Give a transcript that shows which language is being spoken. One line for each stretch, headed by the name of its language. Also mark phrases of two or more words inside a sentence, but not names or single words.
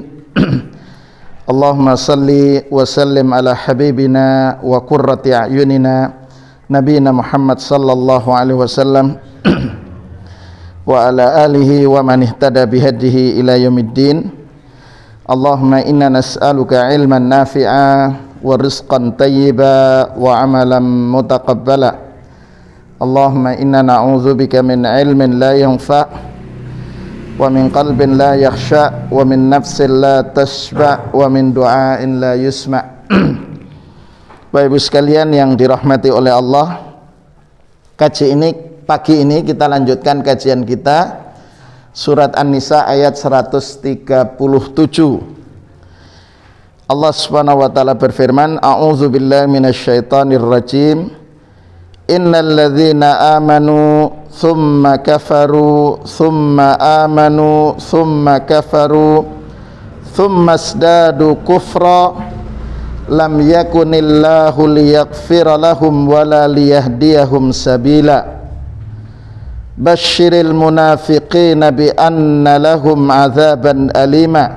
Arabic: اللهم صل وسلم على حبيبنا وقرة أعيننا نبينا محمد صلى الله عليه وسلم وعلى آله ومن اهتدى بهديه إلى يوم الدين. اللهم إنا نسألك علما نافعا ورزقا طيبا وعملا متقبلا. اللهم إنا نعوذ بك من علم لا ينفع ومن قلب لا يخشع ومن نفس لا تشبع ومن دعاء لا يسمع'.
Indonesian: Bapak Ibu sekalian yang dirahmati oleh Allah, pagi ini kita lanjutkan kajian kita Surat An-Nisa ayat 137.
Arabic: الله سبحانه وتعالى
Indonesian: berfirman,
Arabic: أعوذ بالله من الشيطان الرجيم. إن الذين آمنوا ثم كفروا ثم آمنوا ثم كفروا ثم ازدادوا كفرا لم يكن الله ليغفر لهم ولا ليهديهم سبيلا. بشر المنافقين بأن لهم عذابا أليما.